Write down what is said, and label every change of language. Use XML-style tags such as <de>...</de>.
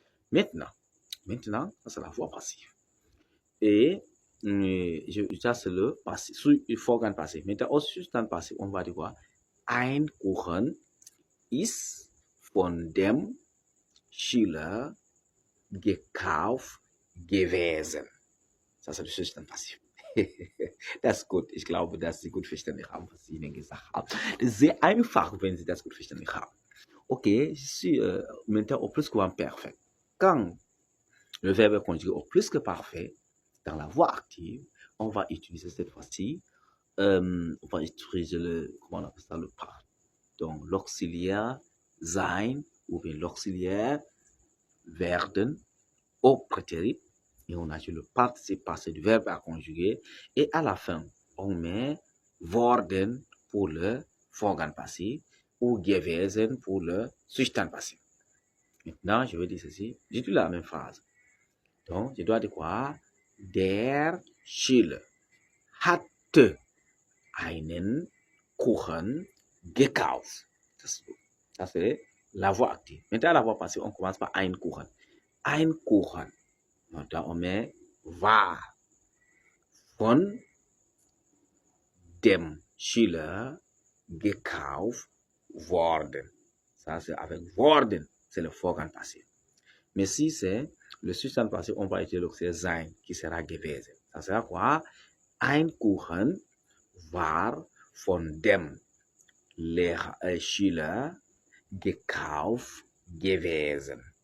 <fr>Maintenant, ça c'est la voix passive. Et ça c'est le passif, Vorgang passif. Maintenant, au substantif passif, on va dire quoi?</fr> <de>Ein Kuchen ist von dem Schüler gekauft gewesen. Das ist der Zustand passiv. Das ist gut. Ich glaube, dass Sie gut verstanden haben, was ich Ihnen gesagt habe. Das ist sehr einfach, wenn Sie das gut verstanden haben.</de> <fr>Ok, je suis maintenant au plus que parfait. Quand le verbe est conjugué au plus que parfait, dans la voix active, on va utiliser cette fois-ci, on va utiliser comment on appelle ça, donc l'auxiliaire sein ou bien l'auxiliaire werden au prétérit et on ajoute le participe passé du verbe à conjuguer et à la fin, on met worden pour le Vorgang passif ou gewesen pour le Zustand passif. Maintenant, je vais dire ceci. J'utilise la même phrase. Donc, je dois dire quoi?</fr> <de>Der Schüler hatte einen Kuchen gekauft.</de> <fr>Ça, c'est la voix active. Maintenant, la voix passive, on commence par</fr> <de>ein Kuchen. Ein Kuchen.</de> <fr>Maintenant, on met</fr> <de>war von dem Schüler gekauft worden.</de> <fr>Ça, c'est avec worden, c'est le Vorgang passif. Mais si c'est le Zustand passif, on va utiliser l'auxiliaire sein, qui sera gewesen. Ça sera quoi?</fr> <de>Ein Kuchen war von dem Schüler gekauft gewesen.</de>